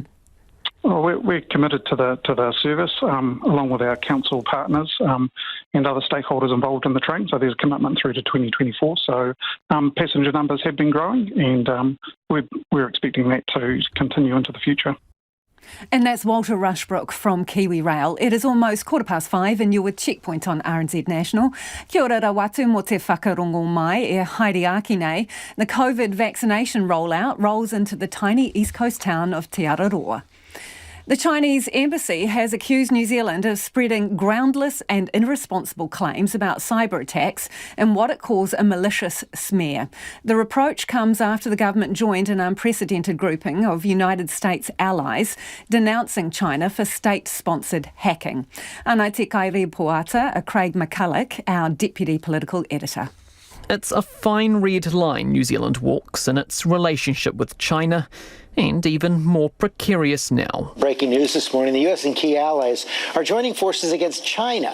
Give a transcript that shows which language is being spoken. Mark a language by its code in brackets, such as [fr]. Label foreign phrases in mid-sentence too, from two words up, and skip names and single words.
[en] Well, we're committed to the service, along with our council partners and other stakeholders involved in the train. So there's a commitment through to 2024. So passenger numbers have been growing, and we're expecting that to continue into the future. And that's Walter Rushbrook from Kiwi Rail. It is almost 5:15 and you're with Checkpoint on RNZ National. [mi] Kia ora rawatu mo te whakarongo mai e haere aki nei. [en] The COVID vaccination rollout rolls into the tiny east coast town of Te Araroa. The Chinese embassy has accused New Zealand of spreading groundless and irresponsible claims about cyber attacks and what it calls a malicious smear. The reproach comes after the government joined an unprecedented grouping of United States allies denouncing China for state-sponsored hacking. [mi] Anai te kai reporter, Craig McCulloch, our deputy political editor. [en] It's a fine red line New Zealand walks in its relationship with China, and even more precarious now. Breaking news this morning, the U.S. and key allies are joining forces against China.